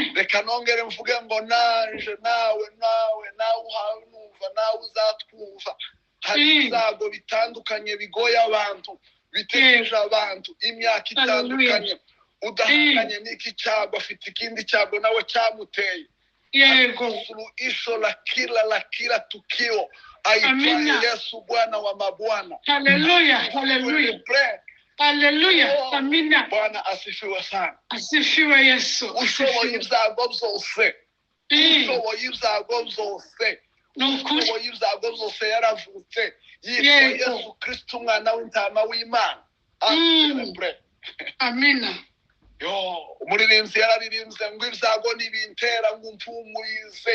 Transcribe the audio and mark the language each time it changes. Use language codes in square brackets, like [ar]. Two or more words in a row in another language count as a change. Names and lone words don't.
[rw] Reka nongere mvuge ngo naje nawe uhawe numva, nawe uzatwumva. Hari ibyago bitandukanye bigoye abantu, bitegereje abantu imyaka itandukanye. Udahanganye n'iki cyago, afite ikindi cyago nawe cyamuteye. Yego. [sw] Suluhisho la kila tukio aitwaye Yesu, Bwana wa mabwana. Hallelujah. Hallelujah. Hallelujah. Amina. Bwana asifiwe sana. Asifiwe Yesu. [rw] Ushoboye ibyago byose. Ushoboye ibyago byose. Ushoboye ibyago byose yaravutse. Yitwa Yesu Kristo, umwana w'intama w'Imana. Amina. Umuririmbyi yararirimbye ngo ibyago nibintera ngo mpumurize.